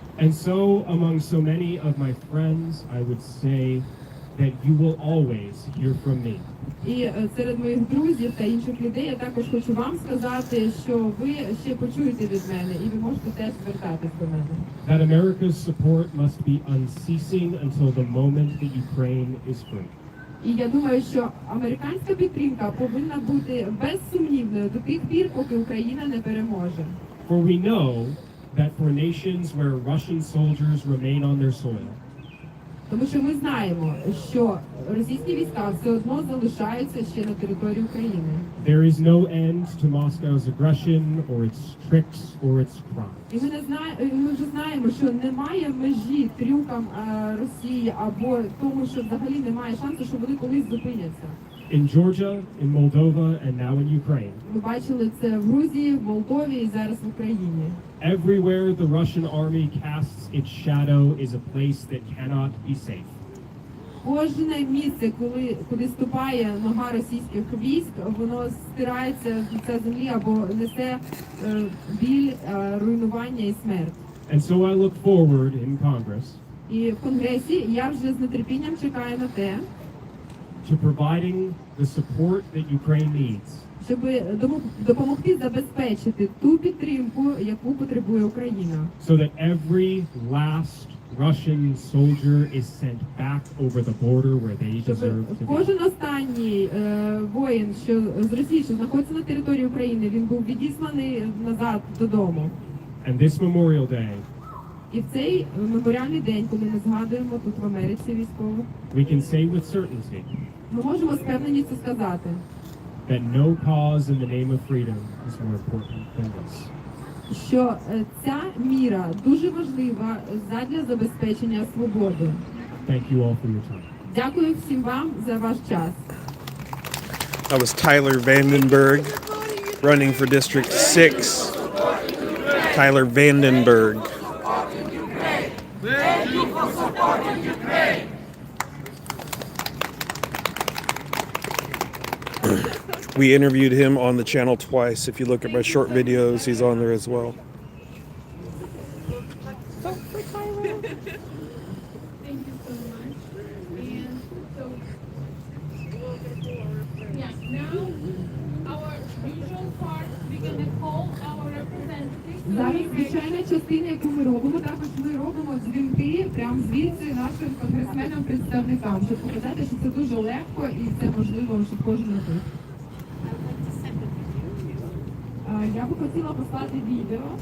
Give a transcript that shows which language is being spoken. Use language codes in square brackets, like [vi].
[en] And so, among so many of my friends, I would say that you will always hear from me. [uk] І серед моїх друзів та інших людей я також хочу вам сказати, що ви ще почуєте від мене, і ви можете теж звертатись до мене. [en] That America's support must be unceasing until the moment that Ukraine is free. [uk] І я думаю, що американська підтримка повинна бути безсумнівною до тих пір, поки Україна не переможе. [en] For we know that for nations where Russian soldiers remain on their soil, [uk] Тому що ми знаємо, що російські війська все одно залишаються ще на території України. [en] there is no end to Moscow's aggression or its tricks or its crimes. [uk] І ми вже знаємо, що немає межі трюкам Росії або тому, що взагалі немає шансу, що вони колись зупиняться. [en] In Georgia, in Moldova, and now in Ukraine, [uk] Ми бачили це в Грузії, в Молдові і зараз в Україні. [en] everywhere the Russian army casts its shadow is a place that cannot be safe. [uk] Кожне місце, куди ступає нога російських військ, воно стирається з лиця землі або несе біль, руйнування і смерть. [en] And so I look forward in Congress [uk] І в Конгресі я вже з нетерпінням чекаю на те, [en] to providing the support that Ukraine needs [uk] щоб допомогти забезпечити ту підтримку, яку потребує Україна. [en] so that every last Russian soldier is sent back over the border where they [uk] Щоб [en] deserve to be. [uk] кожен останній воїн, що з Росії, що знаходиться на території України, він був відісланий назад додому. [en] And this Memorial Day, [uk] І в цей меморіальний день, коли ми згадуємо тут в Америці військових, [en] we can say with certainty [uk] ми можемо з певненістю сказати, [en] that no cause in the name of freedom is more important than this. [uk] що ця міра дуже важлива задля забезпечення свободи. [en] Thank you all for your time. [uk] Дякую всім вам за ваш час. [en] That was Tyler Vandenberg running for District 6. Tyler Vandenberg. We interviewed him on the channel twice. If you look at my short videos, he's on there as well. Thank you so much. And so, yeah, now our usual part, we're gonna call our representatives. [uk] Зараз звичайна частина, яку ми робимо, також ми робимо дзвінки прямо звідси нашим конгресменам-представникам, щоб показати, що це дуже легко і це можливо, щоб кожен робив. Я би хотіла послати відео.